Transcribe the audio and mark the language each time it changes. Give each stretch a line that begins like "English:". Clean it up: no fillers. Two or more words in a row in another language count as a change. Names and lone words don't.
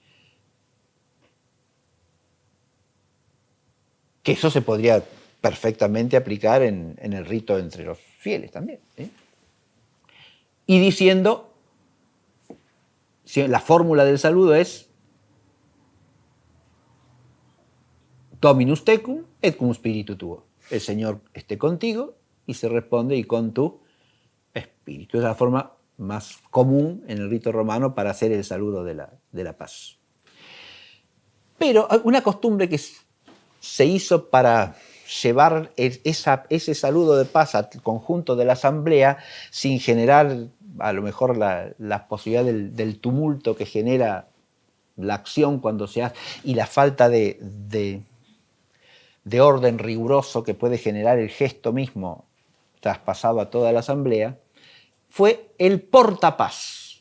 Spanish: Que eso se podría perfectamente aplicar en el rito entre los fieles también, ¿sí? Y diciendo, la fórmula del saludo es
Latin: Dominus tecum et cum spiritu tuo.
Spanish: El Señor esté contigo y se responde y con tu espíritu. Es la forma más común en el rito romano para hacer el saludo de la paz. Pero una costumbre que se hizo para llevar ese saludo de paz al conjunto de la asamblea sin generar a lo mejor la posibilidad del tumulto que genera la acción cuando se hace y la falta de orden riguroso que puede generar el gesto mismo traspasado a toda la asamblea, fue el portapaz.